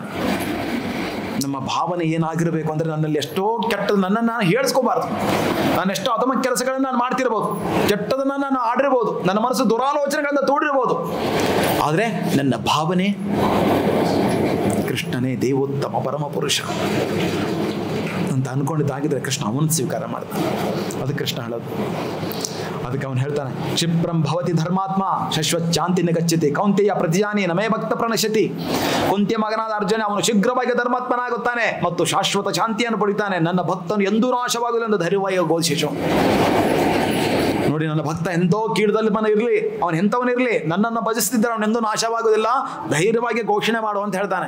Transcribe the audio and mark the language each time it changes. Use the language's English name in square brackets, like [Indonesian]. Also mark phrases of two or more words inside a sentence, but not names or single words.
[Kannada] ನಮ್ಮ ಭಾವನೆ ಏನಾಗಿರಬೇಕು ಅಂದರೆ, ನನ್ನಲ್ಲಿ ಎಷ್ಟೋ ಕೆಟ್ಟದ್ದು ನನ್ನನ್ನು ನಾನು ಹೇಳಿಸ್ಕೋಬಾರ್ದು, ನಾನು ಎಷ್ಟೋ ಅಧಮ ಕೆಲಸಗಳನ್ನು ನಾನು ಮಾಡ್ತಿರ್ಬೋದು, ಕೆಟ್ಟದನ್ನು ನಾನು ಆಡಿರ್ಬೋದು, ನನ್ನ ಮನಸ್ಸು ದುರಾಲೋಚನೆಗಳಿಂದ ತೋಡಿರ್ಬೋದು, ಆದರೆ ನನ್ನ ಭಾವನೆ ಕೃಷ್ಣನೇ ದೇವೋತ್ತಮ ಪರಮ ಪುರುಷ ಅಂತ ಅನ್ಕೊಂಡಿದ್ದಾಗಿದ್ರೆ ಕೃಷ್ಣ ಅವನು ಸ್ವೀಕಾರ ಮಾಡ್ತಾನೆ. ಅದಕ್ಕೆ ಕೃಷ್ಣ ಹೇಳೋದು. ಅದಕ್ಕೆ ಅವನು ಹೇಳ್ತಾನೆ, [Sanskrit] ಕ್ಷಿಪ್ರಂ ಭವತಿ ಧರ್ಮಾತ್ಮ ಶಶ್ವತ್ ಶಾಂತಿನ ಗಚ್ಚತಿ ಕೌಂತೆಯ ಪ್ರತಿಜಾನಿ ನಮೇ ಭಕ್ತ ಪ್ರಣಶ್ಯತಿ. [Kannada] ಕುಂತಿಯ ಮಗನಾದ ಅರ್ಜುನ ಅವನು ಶೀಘ್ರವಾಗಿ ಧರ್ಮಾತ್ಮನಾಗುತ್ತಾನೆ ಮತ್ತು ಶಾಶ್ವತ ಶಾಂತಿಯನ್ನು ಪಡಿತಾನೆ. ನನ್ನ ಭಕ್ತನು ಎಂದೂ ನಾಶವಾಗಲು ಎಂದು ಧೈರ್ಯವಾಗಿ ಘೋಷಿಸು. ನೋಡಿ, ನನ್ನ ಭಕ್ತ ಎಂತೋ ಕೀಳದಲ್ಲಿ ಇರಲಿ, ಅವನು ಎಂಥವನಿರಲಿ, ನನ್ನನ್ನು ಭಜಿಸ್ತಿದ್ದರೆ ಅವನೆಂದೂ ನಾಶವಾಗುವುದಿಲ್ಲ, ಧೈರ್ಯವಾಗಿ ಘೋಷಣೆ ಮಾಡು ಅಂತ ಹೇಳ್ತಾನೆ.